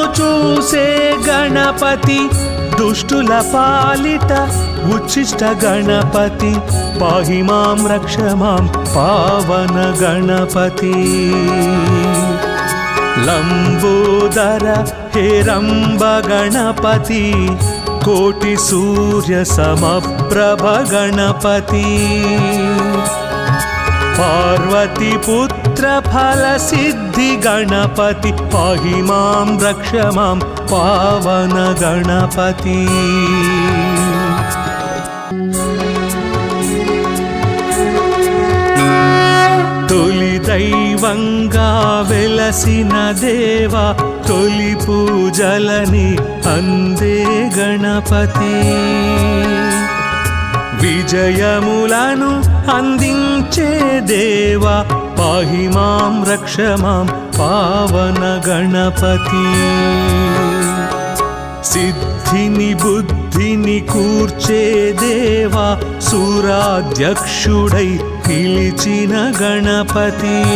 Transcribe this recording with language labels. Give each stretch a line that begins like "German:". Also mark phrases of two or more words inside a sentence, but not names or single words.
Telugu: చూసే గణపతి దుష్టుల పాలిట ఉచ్చిష్ట గణపతి
Sanskrit: పాహి మాం రక్ష మాం
Telugu: పావన గణపతి।
Sanskrit: లంబోదర हेरम्ब गणपति कोटि सूर्य समप्रभ गणपति पार्वती पुत्र फल सिद्धि गणपति पाहि मां रक्ष मां पावन गणपति
Telugu: తొలి దైవంగా వెలసిన దేవా తొలి పూజలని అందే గణపతి विजयमुలను అందించే దేవా
Sanskrit: పాహి మాం రక్ష మాం
Telugu: పావన గణపతి సిద్ధిని బుద్ధిని కూర్చే దేవా సూరాధ్యక్షుడై పిలిచిన గణపతి